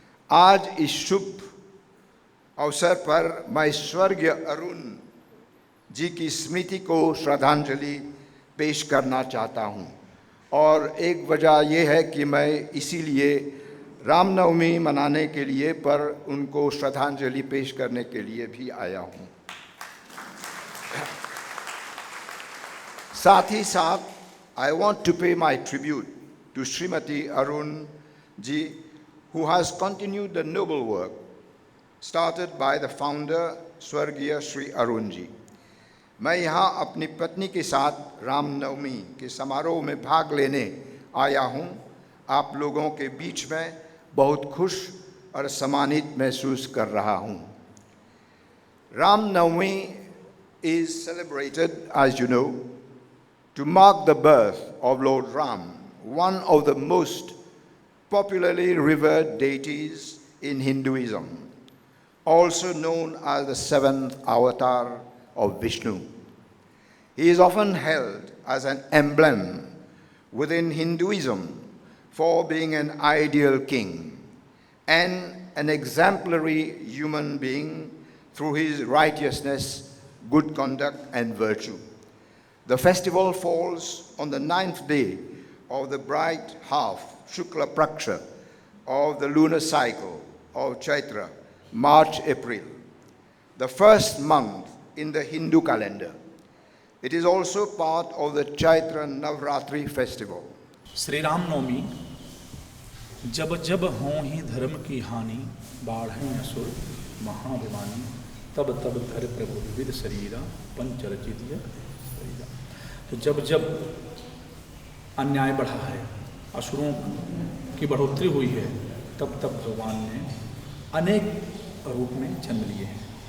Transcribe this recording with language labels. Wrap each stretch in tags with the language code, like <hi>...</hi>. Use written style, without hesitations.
<hi>आज इस शुभ अवसर पर मैं स्वर्गीय अरुण जी की स्मृति को श्रद्धांजलि पेश करना चाहता हूँ, और एक वजह यह है कि मैं इसीलिए रामनवमी मनाने के लिए पर उनको श्रद्धांजलि पेश करने के लिए भी आया हूँ। साथ ही साथ</hi> <en>I want to pay my tribute to Srimati Arun ji, who has continued the noble work started by the founder स्वर्गीय श्री अरुण जी।</en> <hi>मैं यहाँ अपनी पत्नी के साथ रामनवमी के समारोह में भाग लेने आया हूँ। आप लोगों के बीच में बहुत खुश और सम्मानित महसूस कर रहा हूँ।</hi> <en>Ram Navami is celebrated, as you know, to mark the birth of Lord Ram, one of the most popularly revered deities in Hinduism, also known as the seventh avatar of Vishnu. He is often held as an emblem within Hinduism for being an ideal king and an exemplary human being through his righteousness, good conduct, and virtue. The festival falls on the 9th day of the bright half, Shukla Praksha, of the lunar cycle of Chaitra, March-April, the first month in the Hindu calendar. It is also part of the Chaitra Navratri festival.</en> <hi>Shri Ram Navami जब जब हों ही धर्म की हानि बाढ़ें असुर महाभिमानी तब तब धर प्रभु विविध शरीरा पंचरचित शरीरा। तो जब जब अन्याय बढ़ा है, असुरों की बढ़ोतरी हुई है, तब तब भगवान ने अनेक रूप में जन्म लिए हैं।</hi>